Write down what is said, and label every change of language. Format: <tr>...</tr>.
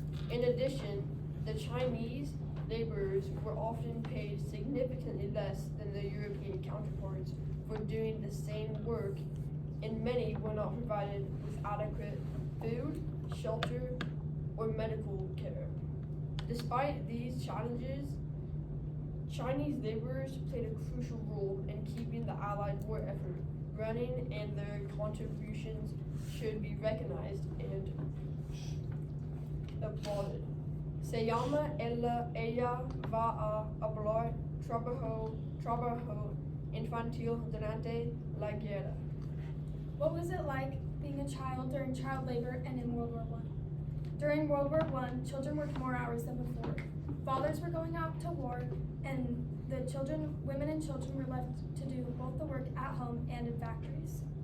<en>In addition, the Chinese laborers were often paid significantly less than their European counterparts for doing the same work, and many were not provided with adequate food, shelter, or medical care. Despite these challenges, Chinese laborers played a crucial role in keeping the Allied war effort running, and their contributions should be recognized and applauded.</en> <es>Se llama ella va a hablar trabajo infantil durante la guerra.</es> <en>What was it like being a child during child labor and in World War I? During World War I, children worked more hours than before. Fathers were going out to war, and the women and children were left to do both the work at home and in factories.</en>